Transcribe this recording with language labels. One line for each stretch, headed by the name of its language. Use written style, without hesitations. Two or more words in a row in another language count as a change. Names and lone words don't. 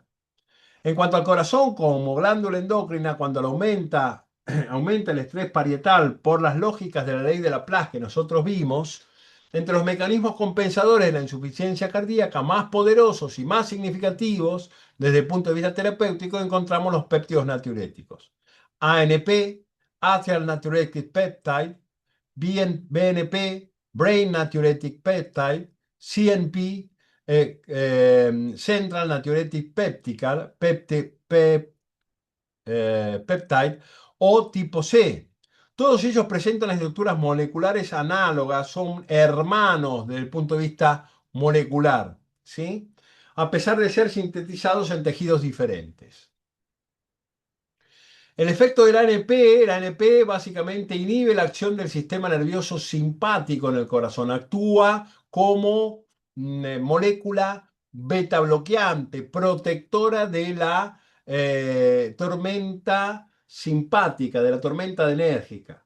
Spanish: En cuanto al corazón, como glándula endocrina, cuando aumenta el estrés parietal por las lógicas de la ley de Laplace que nosotros vimos, entre los mecanismos compensadores de la insuficiencia cardíaca más poderosos y más significativos desde el punto de vista terapéutico encontramos los péptidos natriuréticos.
English: ANP, Atrial Natriuretic Peptide, BNP, Brain Natriuretic Peptide, CNP, Central Natriuretic Peptide
Spanish: o tipo C. Todos ellos presentan estructuras moleculares análogas, son hermanos desde el punto de vista molecular, ¿sí? A pesar de ser sintetizados en tejidos diferentes. El efecto del ANP, el ANP básicamente inhibe la acción del sistema nervioso simpático en el corazón, actúa como molécula beta bloqueante, protectora de la tormenta simpática, de la tormenta enérgica.